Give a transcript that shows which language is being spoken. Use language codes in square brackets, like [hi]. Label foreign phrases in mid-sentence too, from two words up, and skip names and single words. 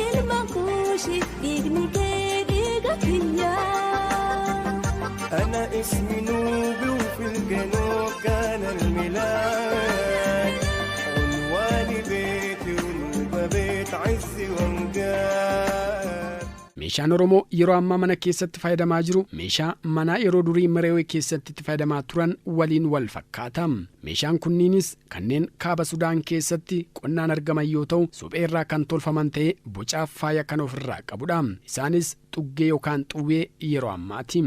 [om] ilmaankuushi dhiigni kee dhiiga kiyya. [ar] أنا اسمي نوبي وفي الجنوب كان الميلاد عنواني بيتي والبيت عزي وامجاد. [om] meeshaan Oromoo yeroo ammaa mana keessatti fayyadamaa jiru meeshaa manaa yeroo durii Mereewee keessatti itti fayyadamaa turan waliin wal fakkaata. meeshaan kunniinis kanneen kaaba Sudaan keessatti qonnaan argaman yoo ta'u suphee irraa kan tolfaman ta'ee bocaaf faaya kan ofirraa qabudha. isaanis xuggee yookaan xuwwee yeroo ammaati.